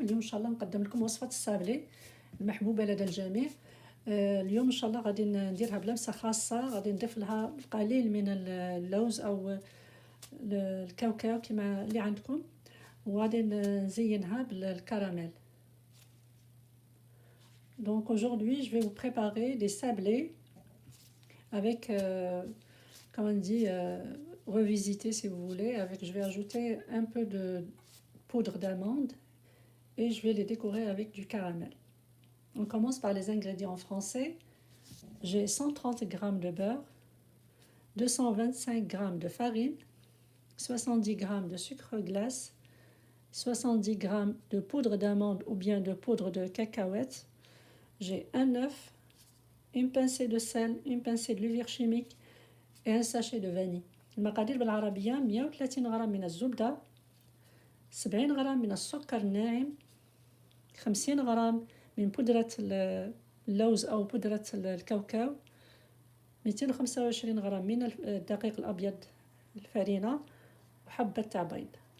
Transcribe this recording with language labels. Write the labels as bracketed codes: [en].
[ar] اليوم ان شاء الله نقدم لكم وصفة السابلي المحبوبة لدى الجميع. اليوم ان شاء الله غادي نديرها بلمسة خاصة، غادي نضيف لها القليل من اللوز او الكاوكاو كما اللي عندكم، وغادي نزينها بالكراميل. [fr] Donc aujourd'hui je vais vous préparer des sablés avec comme on dit revisité si vous voulez, avec je vais ajouter un peu de poudre d'amande et je vais les décorer avec du caramel. On commence par les ingrédients français. J'ai 130 g de beurre, 225 g de farine, 70 g de sucre glace, 70 g de poudre d'amande ou bien de poudre de cacahuètes. J'ai un œuf, une pincée de sel, une pincée de levure chimique et un sachet de vanille. [ar] المقادير بالعربية: 130 غرام من الزبدة، 70 غرام من السكر الناعم، 50 غرام من بودرة اللوز أو بودرة الكاوكاو، 225 غرام من الدقيق الأبيض الفرينة، وحبة تاع بيض.